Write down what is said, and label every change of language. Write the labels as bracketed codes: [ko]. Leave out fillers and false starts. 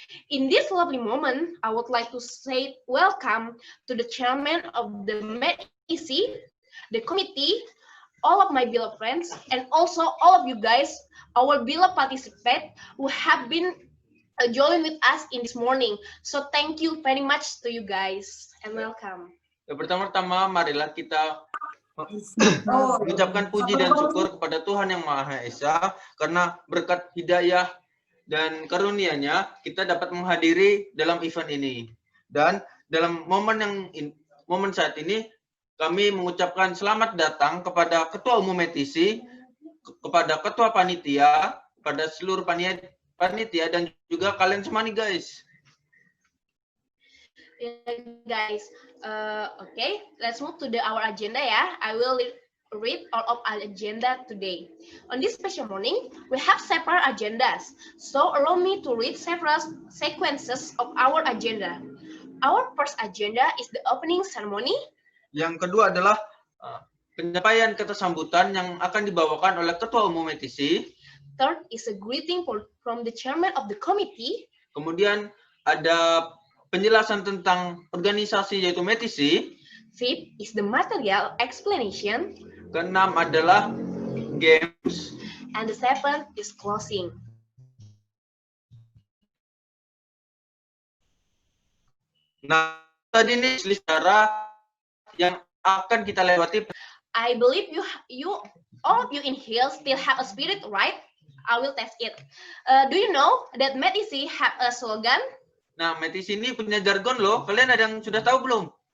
[en] In this lovely moment, I would like to say welcome to the chairman of the METIC, the committee, all of my beloved friends, and also all of you guys, our beloved participants who have been join with us in this morning. So thank you very much to you guys and welcome. [id] Ya, pertama-tama marilah kita mengucapkan puji dan syukur kepada Tuhan Yang Maha Esa karena berkat hidayah dan karunia-Nya kita dapat menghadiri dalam event ini. Dan dalam momen saat ini kami mengucapkan selamat datang kepada Ketua Umum METIC, kepada Ketua Panitia, kepada seluruh panitia dan juga kalian semua nih guys. [en] Guys, okay, let's move to our agenda ya. I will read all of our agenda today. On this special morning, we have several agendas. So allow me to read several sequences of our agenda. Our first agenda is the opening ceremony. [id] Yang kedua adalah penyampaian kata sambutan yang akan dibawakan oleh Ketua Umum METIC. [en] Third is a greeting from the chairman of the committee. [id] Kemudian ada penjelasan tentang organisasi yaitu METIC. [en] Fifth is the material explanation. [id] Keenam adalah games. [en] And the seventh is closing. [id] Nah, tadi ini secara yang akan kita lewati. [en] I believe all of you in here still have a spirit, right? I will test it. Do you know that METIC have a slogan? [id] Nah, Metis ini punya jargon loh. Kalian ada yang sudah tahu belum?